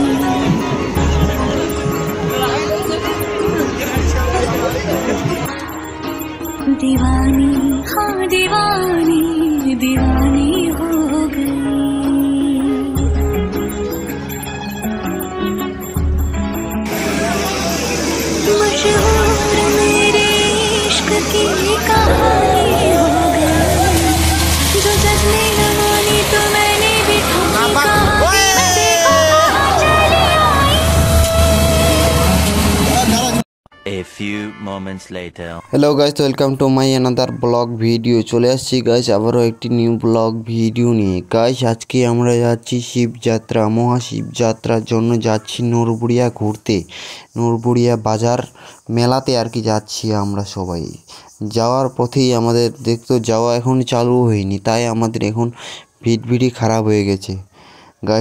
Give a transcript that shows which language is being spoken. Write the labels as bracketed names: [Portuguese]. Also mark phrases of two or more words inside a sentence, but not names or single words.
[Hindi] दीवानी हाँ दीवानी दीवानी हो गई मशहूर मेरे इश्क की कहानी हो गई जो जग में न मानी तो मैंने भी [English] A few moments later. Hello guys, welcome to my another blog video. [Bangla] চলে আসছি গাইস আবারও একটি [English] new blog video [Bangla] নিয়ে। গাইস আজকে আমরা যাচ্ছি শিবযাত্রা মহাশিবযাত্রার জন্য যাচ্ছি নরবুড়িয়া ঘুরতে, নরবুড়িয়া বাজার মেলাতে আর কি যাচ্ছি আমরা সবাই। যাওয়ার পথেই আমাদের দেখতো যাওয়া এখন চালু হয়নি, তাই আমাদের এখন ভিড় খারাপ হয়ে গেছে গাইস।